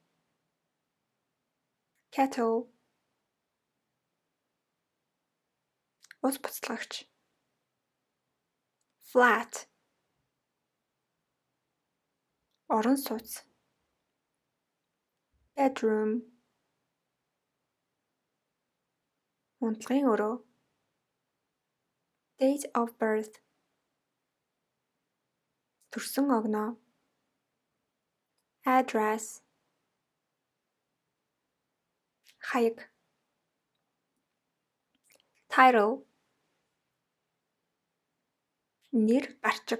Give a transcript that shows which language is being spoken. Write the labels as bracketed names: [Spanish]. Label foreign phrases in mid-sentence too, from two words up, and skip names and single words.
[Mongolian] Kettle. Ус буцлагч. Flat. Орон сууц. Bedroom. Унтлагын өрөө. [English] Date of birth. [Mongolian] Төрсөн огноо. Address. Хаяг. Title. Нэр гарчиг.